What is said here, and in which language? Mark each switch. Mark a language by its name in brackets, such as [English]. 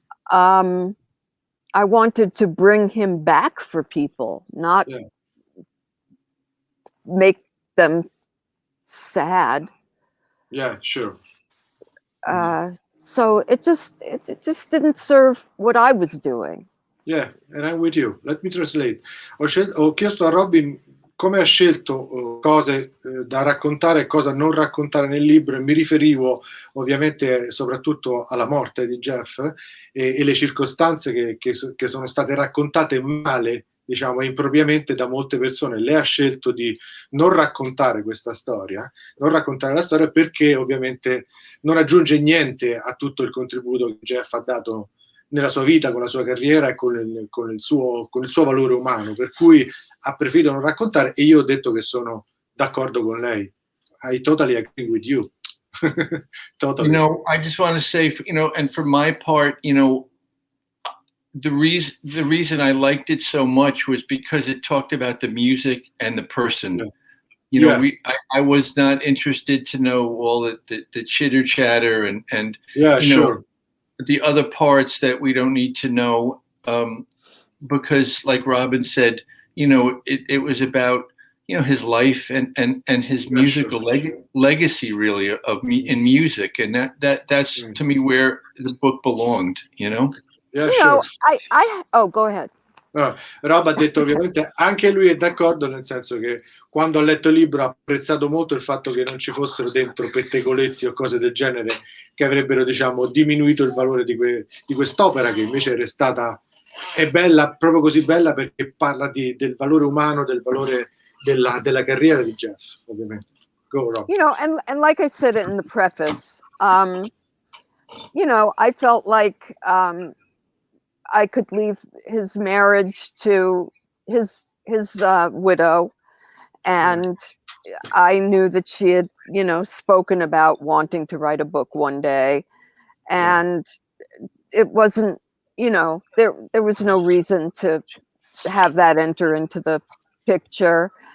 [English] I wanted to bring him back for people, not make them sad. Yeah, sure. So it just didn't serve what I was doing. Yeah, and I'm with you. Let me translate. [Italian] Ho chiesto a Robyn come ha scelto cose da raccontare e cosa non raccontare nel libro, e mi riferivo ovviamente soprattutto alla morte di Jeff e le circostanze che sono state raccontate male, diciamo, impropriamente da molte persone. Lei ha scelto di non raccontare questa storia, non raccontare la storia, perché ovviamente non aggiunge niente a tutto il contributo che Jeff ha dato nella sua vita, con la sua carriera e con il suo valore umano, per cui ha preferito non raccontare, e io ho detto che sono d'accordo con lei. [English] I totally agree with you. Totally. You know, I just want to say, you know, and for my part, you know, the reason I liked it so much was because it talked about the music and the person. Yeah. You know, I was not interested to know all the chitter chatter and yeah, you know, sure. the other parts that we don't need to know, because like Robyn said, you know, it was about, you know, his life and his musical legacy, really, in music, and that's to me where the book belonged, you know. Yeah, you know, oh, go ahead. [Italian] No, Rob ha detto ovviamente anche lui è d'accordo, nel senso che quando ha letto il libro ha apprezzato molto il fatto che non ci fossero dentro pettegolezzi o cose del genere che avrebbero, diciamo, diminuito il valore di quest'opera, che invece è bella, proprio così bella, perché parla del valore umano, del valore della carriera di Jeff, ovviamente. [English] Go, Rob. You know, and like I said in the preface, you know, I felt like I could leave his marriage to his widow, and I knew that she had, you know, spoken about wanting to write a book one day, and it wasn't, you know, there was no reason to have that enter into the picture,